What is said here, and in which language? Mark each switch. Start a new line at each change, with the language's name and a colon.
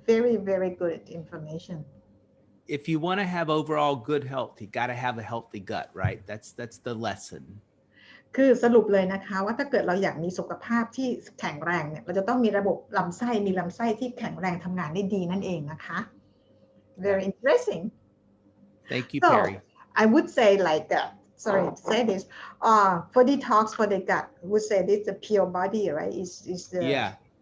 English: Very, very good information. If you want to have overall good health, you got to have a healthy gut, right? That's the lesson.
Thai: คือสรุปเลยนะคะว่าถ้าเกิดเราอยากมีสุขภาพที่แข็งแรงเนี่ยเราจะต้องมีระบบลำไส้มีลำไส้ที่แข็งแรงทำงานได้ดีนั่นเองนะคะ
English: Very interesting. Thank you, So, Perry. I would say like sorry to say this for detox for the gut I would say this the pure body right is the